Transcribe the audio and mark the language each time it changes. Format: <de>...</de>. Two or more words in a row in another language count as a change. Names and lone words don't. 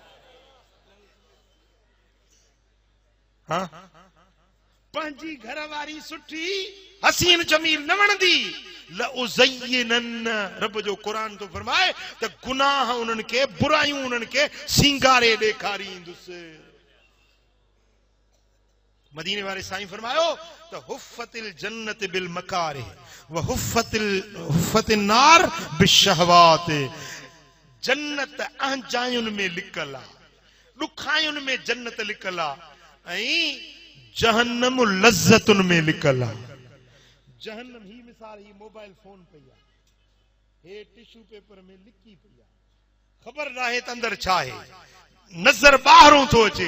<sd>हाँ पंहिंजी घरवारी सुठी हसीन जमील न वणंदी, लउज़य्यिनन रब जो कुरान तो फरमाए त गुनाह उन्हनि खे बुरायूं उन्हनि खे सिंगारे ॾेखारींदुसि। मदीने वारे साईं फरमायो त</sd> <ar>حفت الجنة بالمكاره و حفت النار بالشهوات.</ar> <sd>जन्नत अहजायुनि में लिकल आहे, ॾुखायुनि में जन्नत लिकल आहे ऐं जहन्नम लज़्ज़तुनि में लिकल आहे। जहन्नम ही मिसाल ही</sd> <en>mobile phone</en> <sd>पई आहे, हे</sd> <en>tissue paper</en> <sd>में लिकी पई आहे, ख़बर नाहे त अंदर छा आहे, नज़र ॿाहिरों थो अचे।</sd>